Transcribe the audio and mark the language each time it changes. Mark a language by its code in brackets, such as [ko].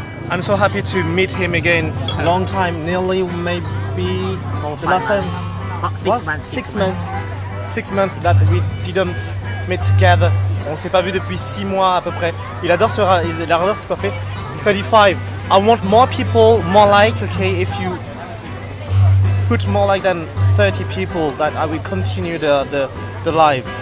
[en] I'm so happy to meet him again. Long time, nearly maybe the last time. 6 What? months. 6 months. 6 months that we didn't meet together. [fr] On s'est pas vu depuis 6 mois à peu près. Il adore ce c'est parfait. [en] 35. I want more people, more like, okay, if you put more like than 30 people, that I will continue the live.